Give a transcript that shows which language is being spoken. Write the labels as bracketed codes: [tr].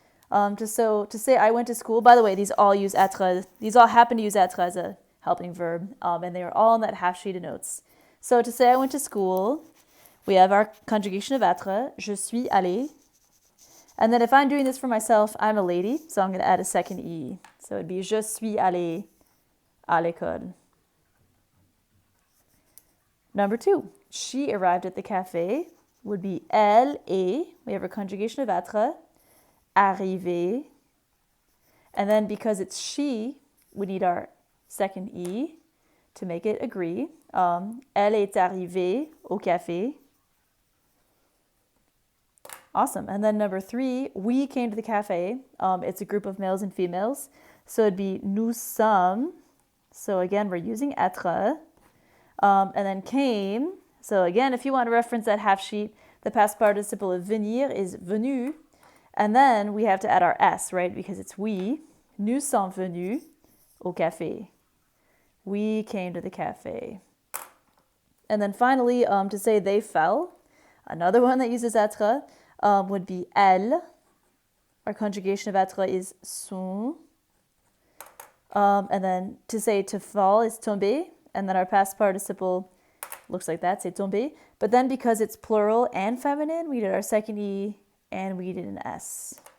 [en] To say I went to school, by the way, these all use être, these all happen to use être as a helping verb, and they are all on that half sheet of notes. So to say I went to school, we have our conjugation of être, [fr] je suis allée. [en] And then if I'm doing this for myself, I'm a lady, so I'm going to add a second E. So it'd be [fr] je suis allée à l'école. [en] Number 2, she arrived at the cafe would be [fr] elle est. [en] We have a conjugation of être, arrivée. And then because it's she, we need our second E to make it agree. [fr] Elle est arrivée au café. [en] Awesome. And then number 3, we came to the cafe. It's a group of males and females. So it'd be [fr] nous sommes. [en] So again, we're using être. And then came. So again, if you want to reference that half sheet, the past participle of venir is venu. And then we have to add our S, right? Because it's we. [fr] Nous sommes venus au café. [en] We came to the cafe. And then finally, to say they fell, another one that uses être, would be elles. Our conjugation of être is sont. And then to say to fall is tomber. And then our past participle looks like that, [fr] c'est tomber. [en] But then because it's plural and feminine, we did our second E and we did an S.